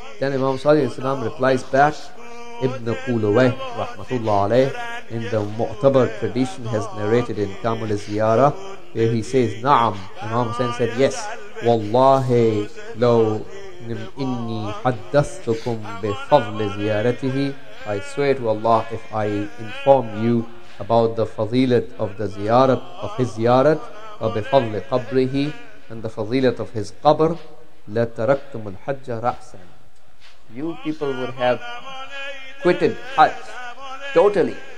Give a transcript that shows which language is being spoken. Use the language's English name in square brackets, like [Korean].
[English] Then Imam Sadiq alayhi salam replies back, Ibn Qulawayh rahmatullah alayh in the Mu'tabar tradition has narrated in Kamil al-Ziyarah, where he says, Na'am. Imam Husain said, yes. [Arabic] والله لو إني حدثتكم بفضل زيارته. [English] I swear to Allah, if I inform you about the fadilat of the ziyarat, of his ziyarat, [Arabic] وبفضل قبره, [English] and the fadilat of his qabr, [Arabic] لتركتم الحج رأسا. [English] You people would have quitted Hajj totally.